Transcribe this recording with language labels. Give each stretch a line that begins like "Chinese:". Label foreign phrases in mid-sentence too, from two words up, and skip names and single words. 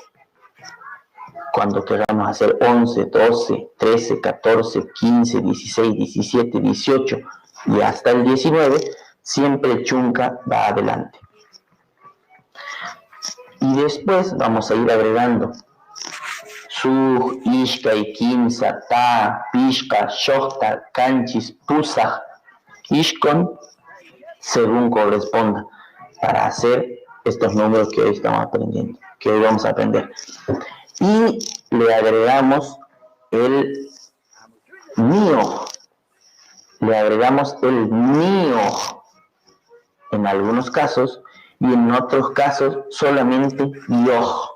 Spanish: Cuando queramos hacer 11, 12, 13, 14, 15, 16, 17, 18 y hasta el 19, siempre el chunca va adelante. Y después vamos a ir agregando
Quechua: Suj, Ishkay, Kimsa, Ta, Pishka, Shohta, Kanchis, Pusaj, Ishkon,
Spanish: según corresponda, para hacer estos números que hoy estamos aprendiendo, que hoy vamos a aprender. Y le agregamos el mío. Le agregamos el mío en algunos casos y en otros casos solamente yo.